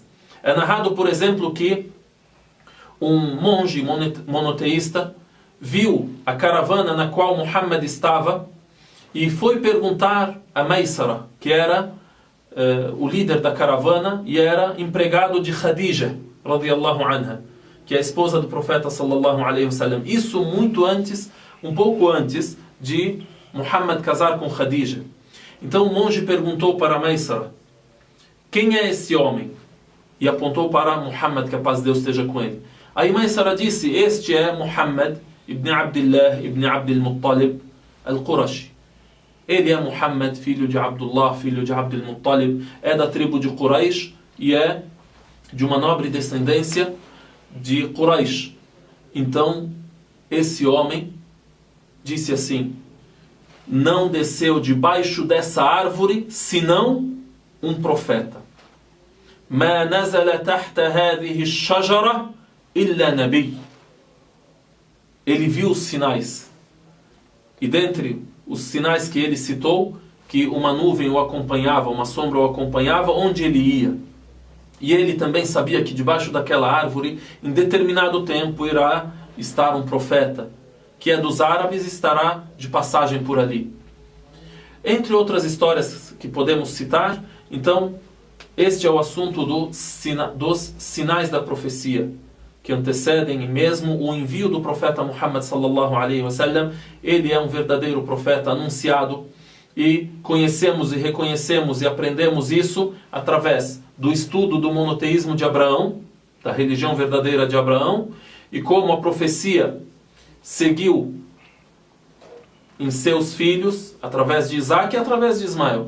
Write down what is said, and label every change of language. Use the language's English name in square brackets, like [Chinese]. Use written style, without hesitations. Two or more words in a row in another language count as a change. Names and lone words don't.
[Portuguese] É narrado, por exemplo, que um monge monoteísta viu a caravana na qual Muhammad estava e foi perguntar a Maysara, que era o líder da caravana e era empregado de Khadija, [Arabic] رضي الله عنها, [Portuguese] que é a esposa do profeta [Arabic] صلى الله عليه وسلم. [Portuguese] Isso muito antes, um pouco antes de Muhammad casar com Khadija. Então o monge perguntou para Maysara: quem é esse homem? E apontou para Muhammad, que a paz de Deus esteja com ele. Aí Maysara disse: este é Muhammad ibn Abdullah ibn Abdul Muttalib al-Qurashi. Ele é Muhammad, filho de Abdullah, filho de Abdul Muttalib, é da tribo de Quraysh e é de uma nobre descendência de Quraysh. Então, esse homem disse assim: não desceu debaixo dessa árvore senão um profeta. [Arabic] ما نزل تحت هذه الشجرة إلا نبي. [Portuguese] Ele viu os sinais. E dentre os sinais que ele citou, que uma nuvem o acompanhava, uma sombra o acompanhava onde ele ia. E ele também sabia que debaixo daquela árvore, em determinado tempo, irá estar um profeta, que é dos árabes e estará de passagem por ali. Entre outras histórias que podemos citar, então, este é o assunto dos sinais da profecia, que antecedem mesmo o envio do profeta Muhammad [Arabic] صلى الله عليه وسلم. [Portuguese] Ele é um verdadeiro profeta anunciado e conhecemos e reconhecemos e aprendemos isso através do estudo do monoteísmo de Abraão, da religião verdadeira de Abraão, e como a profecia seguiu em seus filhos, através de Isaac e através de Ismael.